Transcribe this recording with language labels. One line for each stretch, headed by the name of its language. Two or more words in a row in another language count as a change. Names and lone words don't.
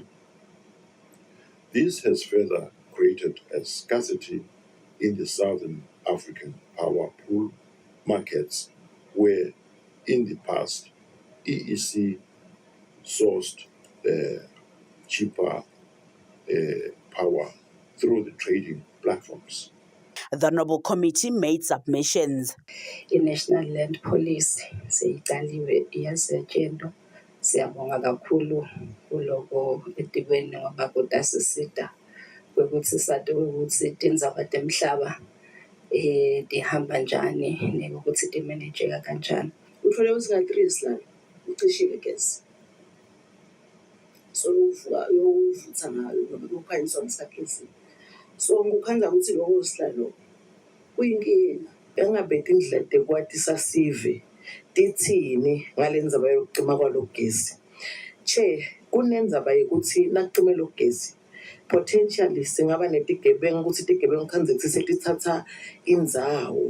English: This has further created a scarcity in the Southern African power pool markets, where in the past EEC sourced cheaper power through the trading platforms. The Honourable Committee made submissions.
Swati: I-National Land Policy seyiqaliwe iyasetshenziswa. Siyabonga kakhulu kuloko edibeni ngoba kudasisida ukuthi sathi ukuthi tindzaba temhlaba tihamba njani nekuthi timanageka kanjani. Uthole ukuthi nga-3 silala ucishile gas. So uyovutha ngayo ngoba kukhanyiswa ngesakhizi. So ngikukhanda ukuthi lokho silalo kuyinkinga. Engabethi indlela tekwatisa sive tithini ngalendzaba yokucima kwalogesi. Che kunendzaba yokuthi nakucime logesi potentially singaba netigebengu ukuthi tigebengu khanze ukuthi setithatha indzawo.